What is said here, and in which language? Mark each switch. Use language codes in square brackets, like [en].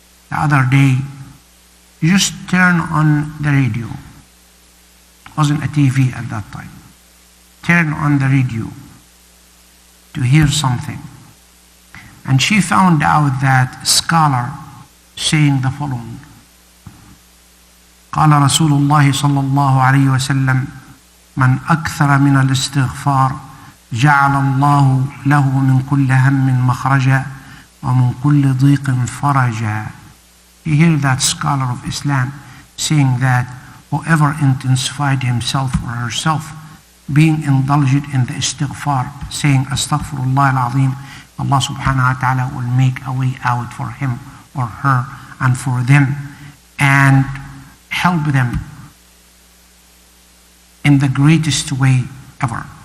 [en] The other day, you just turn on the radio. It wasn't a TV at that time. Turn on the radio to hear something. And she found out that scholar saying the following. [ar] قال رسول الله صلى الله عليه وسلم من أكثر من الاستغفار جعل الله له من كل هم مخرجا ومن كل ضيق فرجا. [en] You hear that scholar of Islam saying that whoever intensified himself or herself being indulged in the istighfar, saying Astaghfirullah al-Azim, Allah subhanahu wa ta'ala will make a way out for him or her and for them and help them in the greatest way ever.